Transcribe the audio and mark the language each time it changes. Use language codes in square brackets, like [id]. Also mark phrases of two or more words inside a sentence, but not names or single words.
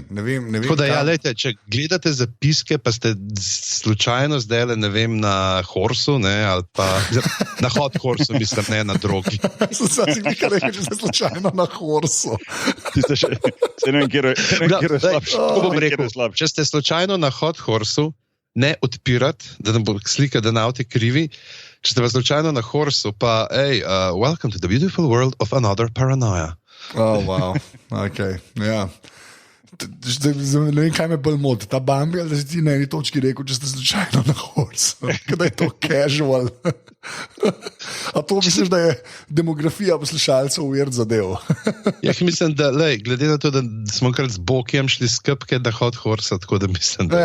[sl] Tako da, ja, lejte, če gledate zapiske, pa ste slučajno zdaj, ne vem, na Horsu, ne, ali pa na Hot Horsu, mislim, ne na drogi. Sem si nekaj rekel, če ste slučajno na Horsu. Se ne vem, kjer je slabši. Tako bom rekel, če ste slučajno na Hot Horsu, ne odpirati, da ne bo slika, da na avti krivi, če ste pa slučajno na Horsu, pa, [en] welcome to the beautiful world of another paranoia. Oh, wow, ok, [sl] ja. Ne vem, kaj me bolj moti, ta Bambi, ali da si ti na eni točki rekel, če ste slučajno na Horsu, da je to casual. A to misliš, da je demografija poslušalcev weird zadev? Ja, mislim, da, glede na to, da smo krat z Bokijem šli skupke na Hot Horse, tako da mislim, da...